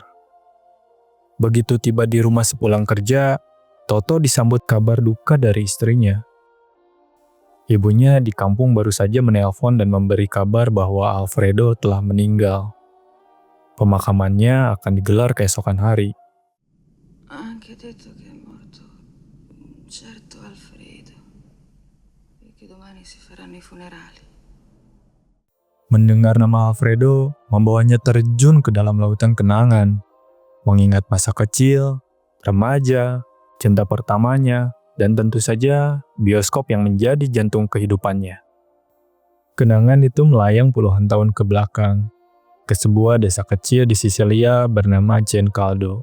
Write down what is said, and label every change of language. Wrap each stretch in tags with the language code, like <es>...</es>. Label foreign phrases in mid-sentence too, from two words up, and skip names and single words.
<id>Begitu tiba di rumah sepulang kerja, Toto disambut kabar duka dari istrinya. Ibunya di kampung baru saja menelpon dan memberi kabar bahwa Alfredo telah meninggal. Pemakamannya akan digelar keesokan hari.</id> <it>Ha anche detto che è morto un certo Alfredo e che domani si faranno i funerali.</it> <id>Mendengar nama Alfredo, membawanya terjun ke dalam lautan kenangan, mengingat masa kecil, remaja, cinta pertamanya, dan tentu saja bioskop yang menjadi jantung kehidupannya. Kenangan itu melayang puluhan tahun ke belakang, ke sebuah desa kecil di Sisilia bernama Cencaldo.</id>